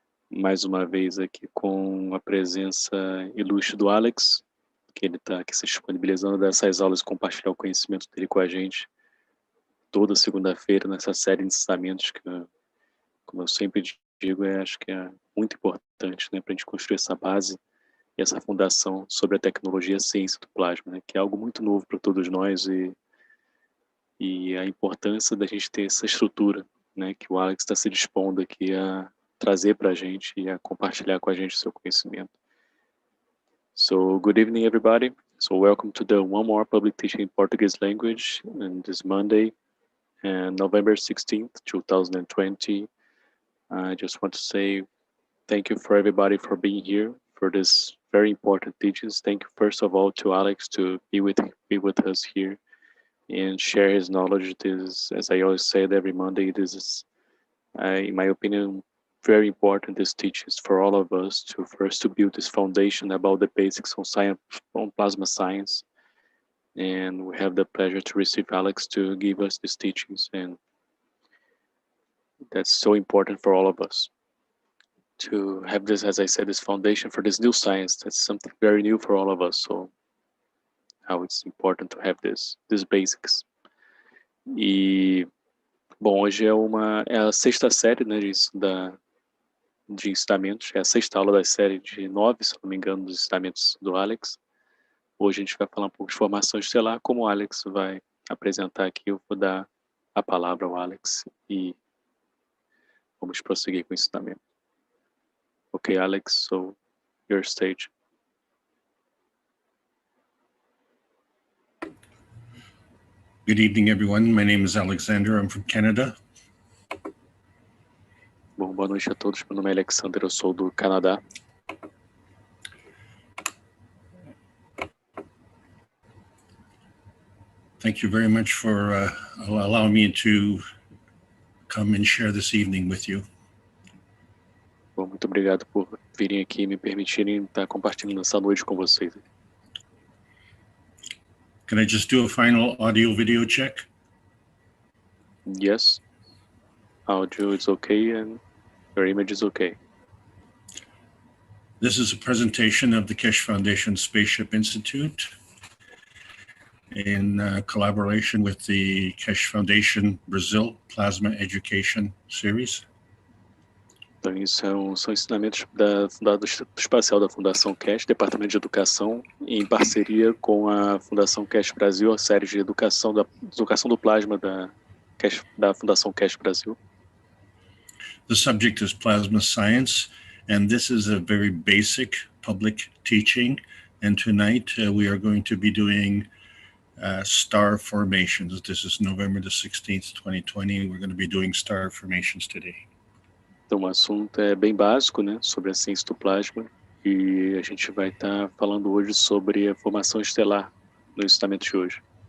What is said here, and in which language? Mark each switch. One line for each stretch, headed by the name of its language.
Portuguese: Mais uma vez aqui com a presença ilustre do Alex, que ele está aqui se disponibilizando dessas aulas e compartilhar o conhecimento dele com a gente toda segunda-feira nessa série de ensinamentos que, como eu sempre digo, acho que é muito importante, né, para a gente construir essa base e essa fundação sobre a tecnologia e a ciência do plasma, né, que é algo muito novo para todos nós e a importância da gente ter essa estrutura, né, que o Alex está se dispondo aqui a trazer para a gente e a compartilhar com a gente o seu conhecimento.
English: So, good evening, everybody. So, welcome to the one more public teaching in Portuguese language on this Monday, November 16th, 2020. I just want to say thank you for everybody for being here for this very important teachings. Thank you first of all to Alex to be with us here and share his knowledge. This, as I always said every Monday, this is, in my opinion, very important. This teaches for all of us to first to build this foundation about the basics on science, on plasma science. And we have the pleasure to receive Alex to give us these teachings, and that's so important for all of us to have this, as I said, this foundation for this new science. That's something very new for all of us. So how it's important to have these basics.
Portuguese: E, bom, hoje é a sexta série, né, de ensinamentos, é a sexta aula da série de 9, se não me engano, dos ensinamentos do Alex. Hoje a gente vai falar um pouco de formação estelar, como o Alex vai apresentar aqui, eu vou dar a palavra ao Alex e vamos prosseguir com o ensinamento.
English: Ok, Alex, so your stage. Good evening, everyone. My name is Alexander. I'm from Canada.
Portuguese: Bom, boa noite a todos. Meu nome é Alexander, eu sou do Canadá.
English: Thank you very much for allowing me to come and share this evening with you.
Portuguese: Bom, muito obrigado por virem aqui e me permitirem estar compartilhando essa noite com vocês.
English: Can I just do a final audio video check? Yes, audio is okay and your image is okay. This is a presentation of the Keshe Foundation Spaceship Institute in collaboration with the Keshe Foundation Brazil Plasma Education Series.
Portuguese: Então, isso são ensinamentos do Espacial da Fundação Keshe, Departamento de Educação, em parceria com a Fundação Keshe Brasil, a série de educação do plasma da Fundação Keshe Brasil.
English: The subject is plasma science, and this is a very basic public teaching. And tonight we are going to be doing star formations. This is November the 16th, 2020. We're going to be doing star formations today.
Portuguese: Então, o assunto é bem básico, né, sobre a ciência do plasma, e a gente vai estar falando hoje sobre a formação estelar no ensinamento de hoje.